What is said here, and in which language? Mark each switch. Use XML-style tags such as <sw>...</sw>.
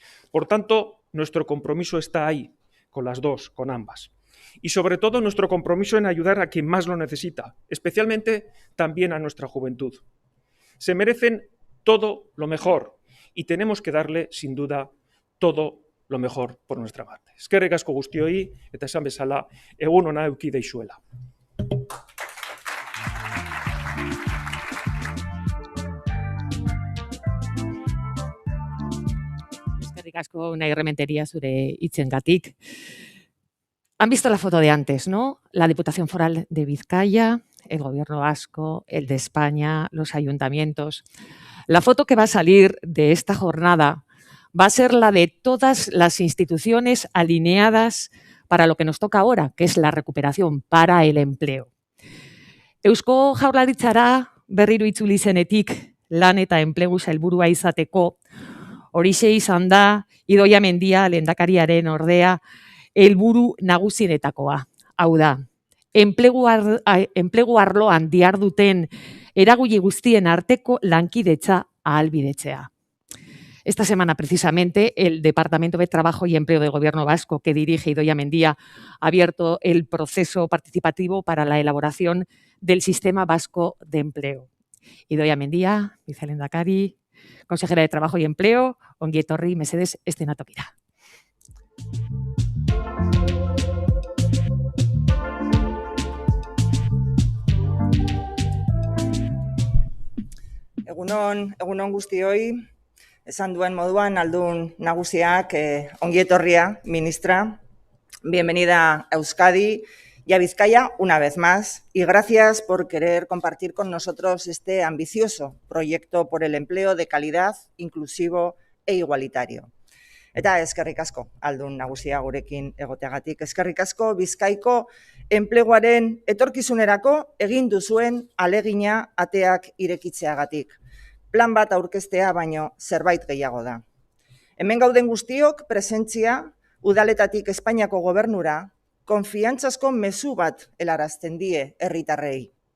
<es>Por tanto, nuestro compromiso está ahí, con las dos, con ambas. Y sobre todo nuestro compromiso en ayudar a quien más lo necesita, especialmente también a nuestra juventud. Se merecen todo lo mejor y tenemos que darle, sin duda, todo lo mejor por nuestra parte.</es> <eu>Eskerrik asko guztioi eta esan bezala, egun ona eduki deixuela. Eskerrik asko Unai Rementeria zure hitzengatik.</eu> <es>Han visto la foto de antes, ¿no? La Diputación Foral de Vizcaya, el Gobierno vasco, el de España, los ayuntamientos. La foto que va a salir de esta jornada va a ser la de todas las instituciones alineadas para lo que nos toca ahora, que es la recuperación, para el empleo.</es> <eu>Eusko Jaurlaritzara berriro itzuli zenetik lan eta enplegu sailburua izateko, horixe izan da Idoia Mendia lehendakariaren ordea helburu nagusienetakoa. Hau da, enplegu arloan diharduten eragile guztien arteko lankidetza ahalbidetzea.</eu> <es>Esta semana, precisamente, el Departamento de Trabajo y Empleo del Gobierno vasco, que dirige Idoia Mendia, ha abierto el proceso participativo para la elaboración del Sistema Vasco de Empleo. Idoia Mendia, vicelehendakari, consejera de Trabajo y Empleo,</es> <eu>ongi etorri, mesedez, eszenatokira. Egunon guztioi, esan duen moduan aldun nagusiak ongi etorria, ministra.</eu> <es>Bienvenida a Euskadi y a Vizcaya una vez más y gracias por querer compartir con nosotros este ambicioso proyecto por el empleo de calidad, inclusivo e igualitario.</es> <eu>Eta eskerrik asko aldun nagusia gurekin egoteagatik. Eskerrik asko Bizkaiko enpleguaren etorkizunerako egin duzuen alegina ateak irekitzeagatik. Plan bat aurkeztea baino zerbait gehiago da. Hemen gauden guztiok presentzia udaletatik Espainiako gobernura konfiantzazko mezu bat helarazten die herritarrei.</eu>